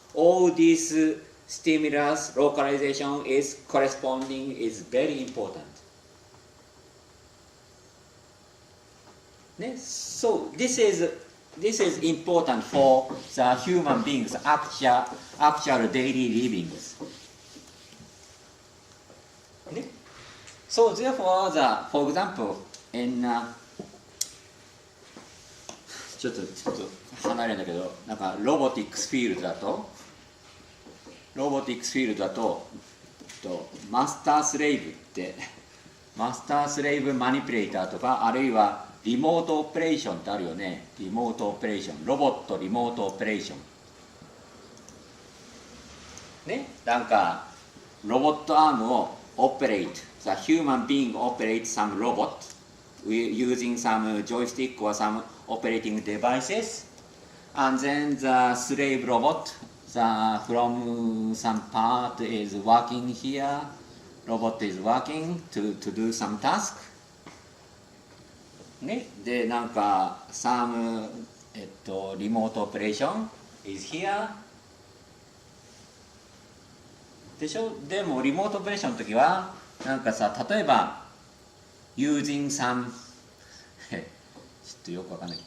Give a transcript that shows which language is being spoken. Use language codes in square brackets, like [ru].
[en] All these stimulus localization is corresponding is very important. So this is important for the human beings' actual daily livings. So therefore, for example, in [ja] ちょっと離れるんだけど、なんかロボティックスフィールドだとマスタースレイブってマスタースレイブマニピュレーターとか、あるいはリモートオペレーションってあるよね。リモートオペレーション、ロボットリモートオペレーションね、なんかロボットアームをオペレート、 [en] the human being operates some robot using some joystick or some operating devices, and then the slave robot from some part is working here, robot is working to do some task. [ja] ね、で、なんか、some, リモートオペレーション [en] is here. [ja] でしょ？でも、リモートオペレーションの時は、なんかさ、例えば、 [en] using some [ja] ちょっとよくわかんない。